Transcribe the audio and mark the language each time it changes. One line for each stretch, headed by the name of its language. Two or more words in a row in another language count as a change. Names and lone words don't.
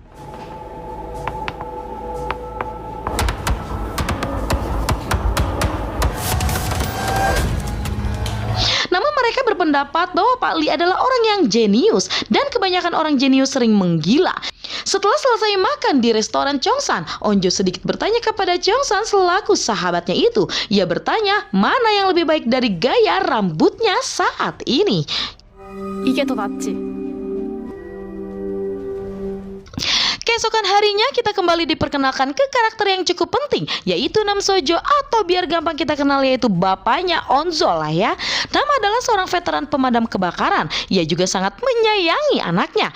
Indonesian: Namun mereka berpendapat bahwa Pak Li adalah orang yang jenius dan kebanyakan orang jenius sering menggila. Setelah selesai makan di restoran Chongsan, Onjo sedikit bertanya kepada Chongsan selaku sahabatnya itu. Ia bertanya mana yang lebih baik dari gaya rambutnya saat ini.
Korean: 이게 더 낫지.
Indonesian: Keesokan harinya kita kembali diperkenalkan ke karakter yang cukup penting, yaitu Nam Sojo atau biar gampang kita kenal yaitu bapaknya Onzo lah ya. Nam adalah seorang veteran pemadam kebakaran. Ia juga sangat menyayangi anaknya.